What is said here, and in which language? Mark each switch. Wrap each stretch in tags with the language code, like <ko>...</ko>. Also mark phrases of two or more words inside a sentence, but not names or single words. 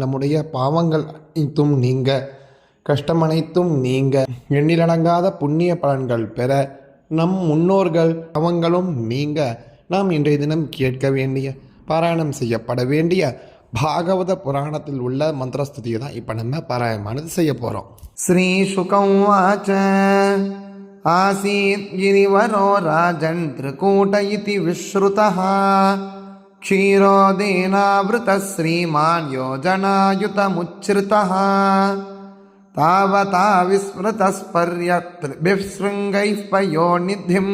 <ta>நம்முடைய பாவங்கள் அனைத்தும் நீங்க, கஷ்டம் அனைத்தும் நீங்க, எண்ணிலடங்காத புண்ணிய பலன்கள் பெற, நம் முன்னோர்கள் பாவங்களும் நீங்க, நாம் இன்றைய தினம் கேட்க வேண்டிய, பாராயணம் செய்யப்பட வேண்டிய பாகவத புராணத்தில் உள்ள மந்திரஸ்துதியை தான் இப்போ நம்ம பாராயணமானது செய்ய போகிறோம்.</ta> <sa>श्री सुकम् वाच्च आसीत् गिरिवरो राजन् त्रिकूट इति विश्रुतः क्षीरोदेनावृतः श्रीमान् योजनायुतमुच्छ्रितः तावता विस्मृतस्पर्यत्रिभिः शृङ्गैः पयोनिधिं</sa>